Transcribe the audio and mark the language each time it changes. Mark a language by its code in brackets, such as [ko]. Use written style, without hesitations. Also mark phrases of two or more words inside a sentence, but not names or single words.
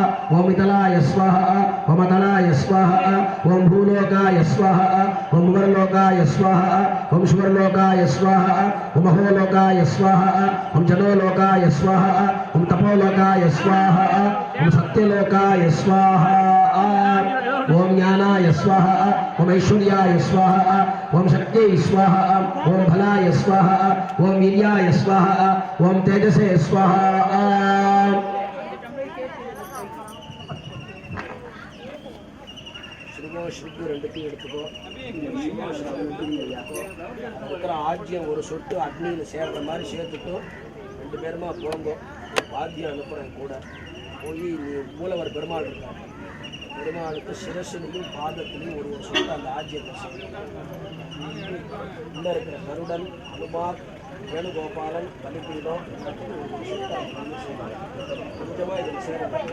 [sa] ओम मितलाय स्वाहा ओम अतलाय स्वाहा ओम भूलोकाय स्वाहा ओम भुवर्लोकाय स्वाहा ओम शुवर्लोकाय स्वाहा ओम अहोलोकाय स्वाहा ओम जनोलोकाय स्वाहा ओम तपोलोकाय स्वाहा ओम सत्यलोकाय स्वाहा ओम ज्ञानाय स्वाहा ओम ऐश्वर्याय स्वाहा ओम शक्त्यै स्वाहा ओम फलाय स्वाहा ओम वीर्याय स्वाहा ओम तेजसे स्वाहा [ta] ஸ்ரீக்கு ரெண்டுத்தையும் எடுத்துக்கோ இருக்கிற ஆஜ்யம் ஒரு சொட்டு அக்னியில் சேர்ற மாதிரி சேர்த்துட்டு ரெண்டு பேருமா போங்க வாத்தியம் அனுப்புகிறேன் கூட போய் நீ மூலவர் பெருமாள் இருக்காங்க பெருமாளுக்கு சிரசிலையும் பாதத்திலையும் ஒரு சொட்டு அந்த ஆஜ்யத்தை உள்ளே இருக்கிற கருடன் அனுமார் வேணுகோபாலன் பலிபீடம் கொஞ்சமாக இதில் சேரும்.